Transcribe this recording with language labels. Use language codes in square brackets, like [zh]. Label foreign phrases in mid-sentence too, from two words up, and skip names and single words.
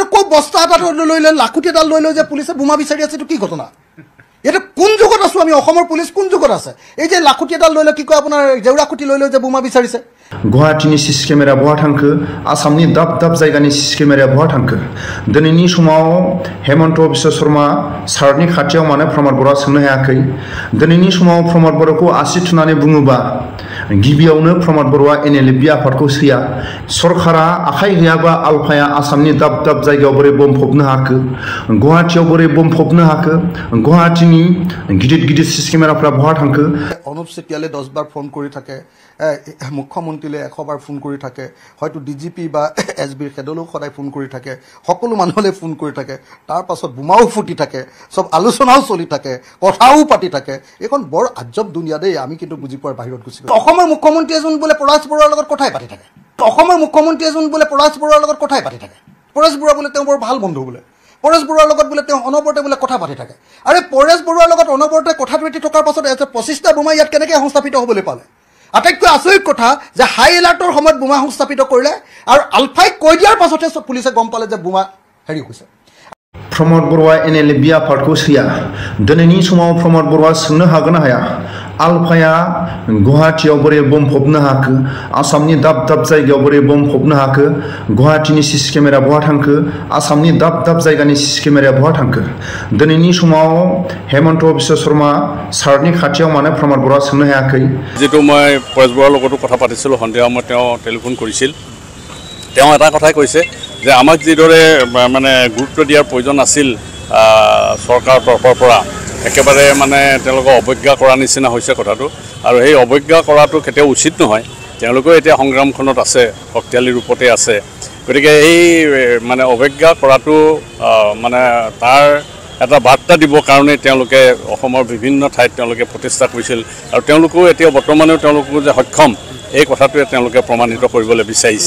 [as] বস্তা এটা লৈ লাখুটি এডাল লৈ যে পুলিচে বোমা বিচাৰি আছে এইটো কি ঘটনা এটা কোন যুগত আছো আমি অসমৰ পুলিচ কোন যুগত আছে এই যে লাখুটি এডাল লৈ কি কয় আপোনাৰ জেউৰাকুটি লৈ যে বোমা বিচাৰিছে [brx] गुवाहाटीनि [en] CC camera [brx] बहा थांखो आसामनि दाब दाब जायगानि [en] CC cameraया [brx] बहा थांखो दिनैनि समाव हेमन्त बिश्व शर्मा सारनि खाथियाव मानो प्रमद बर'आ सोंनो हायाखै दिनैनि समाव प्रमद बर'खौ आसि थुनानै बुङोबा गिबियावनो प्रमद बर'आ एनएलएफबि आफादखौ सैया सरकारा आखाइ गैयाबा आलफाया आसामनि दाब दाब जायगायाव बोरै बम फबनो हाखो गुवाहाटीयाव बोरै बम फबनो हाखो गुवाहाटीनि गिदिर गिदिर [en] CC cameraफ्रा [brx] बहा थांखो [as] অনুপ চেতিয়ালে 10 বাৰ ফোন কৰি থাকে মুখ্যমন্ত্ৰীলে 100 বাৰ ফোন কৰি থাকে হয়তো ডিজিপি বা এসবিৰ হেডলৈ সদায় ফোন কৰি থাকে সকলো মানুহলে ফোন কৰি থাকে তাৰ পাছত বোমাও ফুটি থাকে সব আলোচনাও চলি থাকে কথাও পাতি থাকে এখন বৰ আজব দুনিয়া দেই আমি কিন্তু বুজি পোৱাৰ বাহিৰত গুছি গ'ল অসমৰ মুখ্যমন্ত্ৰী এজন বোলে পলাশ বৰুৱাৰ লগত কথাই পাতি থাকে অসমৰ মুখ্যমন্ত্ৰী এজন বোলে পলাশ বৰুৱাৰ লগত কথাই পাতি থাকে পলাশ বৰুৱা বোলে তেওঁ বৰ ভাল বন্ধু বোলে পৰেশ বৰুৱাৰ লগত বোলে তেওঁ অনবৰতে বোলে কথা পাতি থাকে আৰে পৰেশ বৰুৱাৰ লগত অনবৰতে কথা পাতি থকাৰ পাছত 25টা বোমা ইয়াত কেনেকৈ সংস্থাপিত হ'বলৈ পালে আটাইতকৈ আচৰিত কথা যে [en] high alertৰ [as] সময়ত বোমা সংস্থাপিত কৰিলে আৰু আলফাই কৈ দিয়াৰ পাছতে পুলিচে গম পালে যে বোমা হেৰি হৈছে [brx] प्रमद बर'आ एनएलएफबि आफादखौ सैया दिनैनि समाव प्रमद बर'आ सोंनो हागोन ना हाया आलफाया गुवाहाटीयाव बोरै बम फबनो हाखो आसामनि दाब दाब जायगायाव बोरै बम फबनो हाखो गुवाहाटीनि [en] CC camera [brx] बहा थांखो आसामनि दाब दाब जायगानि [en] CC cameraया [brx] बहा थांखो दिनैनि समाव हेमन्त बिश्व शर्मा सारनि खाथियाव मानो प्रमद बर'आ सोंनो हायाखै [as] जेतु মই পৰেশ বৰুৱাৰ লগতো কথা পাতিছিলো সন্ধিয়া মই তেওঁ টেলিফোন কৰিছিল তেওঁ এটা কথাই কৈছে যে আমাক যিদৰে মানে গুৰুত্ব দিয়াৰ প্ৰয়োজন আছিল চৰকাৰৰ তৰফৰ পৰা একেবাৰে মানে তেওঁলোকক অৱজ্ঞা কৰা নিচিনা হৈছে কথাটো আৰু এই অৱজ্ঞা কৰাটো কেতিয়াও উচিত নহয় তেওঁলোকেও এতিয়া সংগ্ৰামখনত আছে শক্তিশালী ৰূপতে আছে গতিকে এই মানে অৱজ্ঞা কৰাটো মানে তাৰ এটা বাৰ্তা দিবৰ কাৰণে তেওঁলোকে অসমৰ বিভিন্ন ঠাইত তেওঁলোকে প্ৰতিষ্ঠা কৰিছিল আৰু তেওঁলোকেও এতিয়া বৰ্তমানেও তেওঁলোকো যে সক্ষম এই কথাটোৱে তেওঁলোকে প্ৰমাণিত কৰিবলৈ বিচাৰিছে